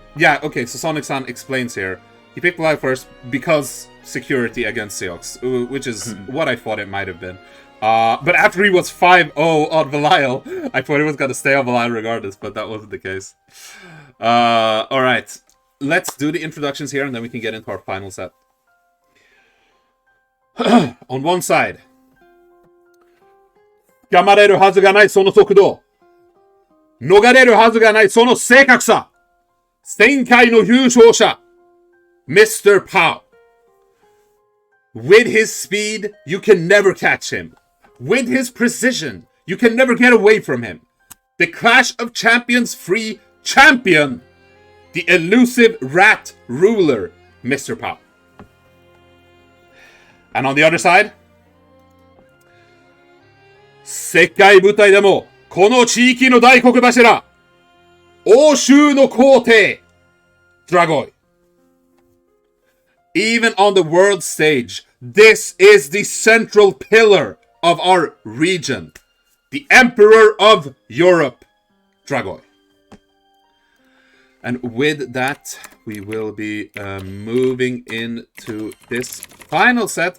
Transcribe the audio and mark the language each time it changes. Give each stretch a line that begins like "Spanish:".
English: Yeah, okay, so Sonic-san explains here. He picked Belial first because security against Seox, which is what I thought it might have been. But after he was 5-0 on Belial, I thought he was going to stay on Belial regardless, but that wasn't the case. Alright, let's do the introductions here and then we can get into our final set. On one side,
Japanese: 捕まれるはずがないその速度。逃れるはずがないその正確さ。前回の優勝者。MrPOW.
English: With his speed, you can never catch him. With his precision, you can never get away from him. The Clash of Champions free champion. The elusive rat ruler, MrPOW. And on the other side,
Japanese: 世界舞台でもこの地域の大黒柱、欧州の皇帝、Dragoi.
English: Even on the world stage, this is the central pillar of our region. The Emperor of Europe, Dragoi. And with that, we will be moving into this final set.